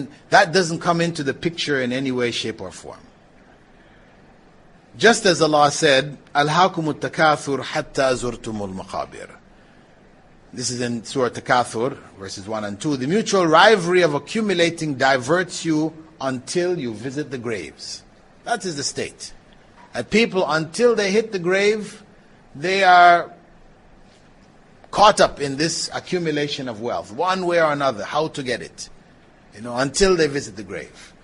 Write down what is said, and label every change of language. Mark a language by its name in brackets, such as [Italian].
[English] That doesn't come into the picture in any way, shape, or form. Just as Allah said, [Arabic] أَلْهَاكُمُ التَّكَاثُرُ حَتَّى زُرْتُمُ الْمَقَابِرِ. [English] This is in Surah Takathur, verses 1 and 2. The mutual rivalry of accumulating diverts you until you visit the graves. That is the state. And people, until they hit the grave, they are caught up in this accumulation of wealth, one way or another, how to get it, until they visit the grave.